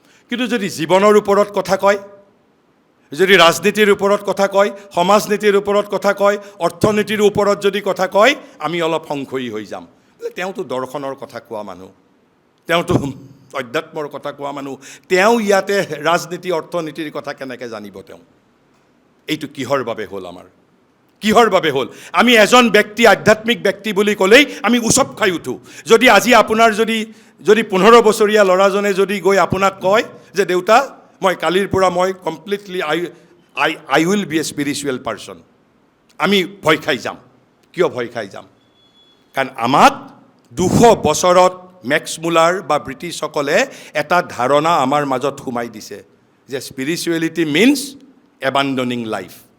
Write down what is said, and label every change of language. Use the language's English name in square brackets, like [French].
[Assamese] কিন্তু যদি জীৱনৰ ওপৰত কথা কয়, যদি ৰাজনীতিৰ ওপৰত কথা কয়, সমাজ নীতিৰ ওপৰত কথা কয়, অৰ্থনীতিৰ ওপৰত যদি কথা কয়, আমি অলপ সংশয়ী হৈ যাম। তেওঁতো দৰ্শনৰ কথা কোৱা মানুহ, তেওঁতো অধ্যাত্মৰ কথা কোৱা মানুহ, তেওঁ ইয়াতে ৰাজনীতি অৰ্থনীতিৰ কথা কেনেকৈ জানিব? তেওঁ এইটো কিহৰ বাবে হ'ল? কিহৰ বাবে হ'ল? আমি এজন ব্যক্তি, আধ্যাত্মিক ব্যক্তি বুলি ক'লেই আমি উচপ খাই উঠোঁ। যদি আজি আপোনাৰ যদি 15 বছৰীয়া ল'ৰাজনে যদি গৈ আপোনাক কয় যে দেউতা, মই কালিৰ পৰা মই [English] completely I will be a spiritual person, [Assamese] আমি ভয় খাই যাম। কিয় ভয় খাই যাম? কাৰণ আমাক 200 বছৰত মেক্স মুলাৰ বা ব্ৰিটিছসকলে এটা ধাৰণা আমাৰ মাজত সোমাই দিছে যে [English] Spirituality means abandoning life.